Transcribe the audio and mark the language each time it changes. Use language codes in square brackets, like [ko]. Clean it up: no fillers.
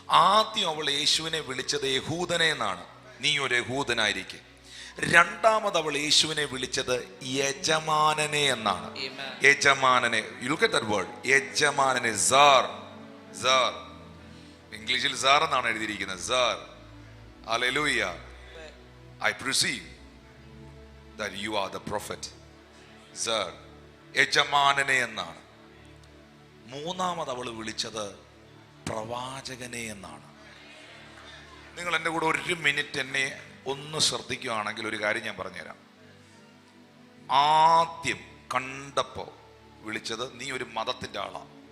[ml] ആദ്യം അവൾ യേശുവിനെ വിളിച്ചത് യഹൂദനെ എന്നാണ്, നീ ഒരു യഹൂദനായിരിക്കെ. രണ്ടാമത് അവൾ യേശുവിനെ വിളിച്ചത് യജമാനനെ എന്നാണ്. യജമാനനെ, [en] you look at that word, [ml] യജമാനനെ. സാർ, സാർ, ഇംഗ്ലീഷിൽ സാർ എന്നാണ് എഴുതിയിരിക്കുന്നത്. Sir. Hallelujah. [en] I perceive that you are the prophet. [ml] Sir, യജമാനനെ എന്നാണ്. മൂന്നാമത് അവൾ വിളിച്ചത് പ്രവാചകനെ എന്നാണ്. നിങ്ങൾ എൻ്റെ കൂടെ 1 മിനിറ്റ് എന്നെ ഒന്ന് ശ്രദ്ധിക്കുകയാണെങ്കിൽ ഒരു കാര്യം ഞാൻ പറഞ്ഞുതരാം. ആദ്യം കണ്ടപ്പോൾ വിളിച്ചത്, നീ ഒരു മതത്തിൻ്റെ ആളാണ്.